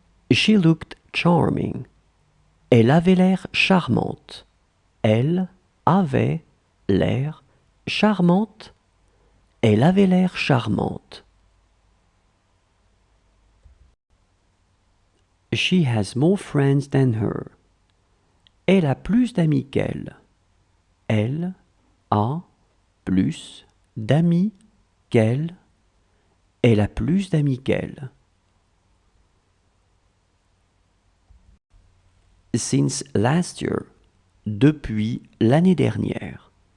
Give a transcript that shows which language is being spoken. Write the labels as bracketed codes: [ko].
[en] She looked charming. [fr] Elle avait l'air charmante. Elle avait l'air charmante. Elle avait l'air charmante. [en] She has more friends than her. [fr] Elle a plus d'amis qu'elle. Elle a plus d'amis qu'elle. Elle a plus d'amis qu'elle. [en] Since last year. [fr] Depuis l'année dernière.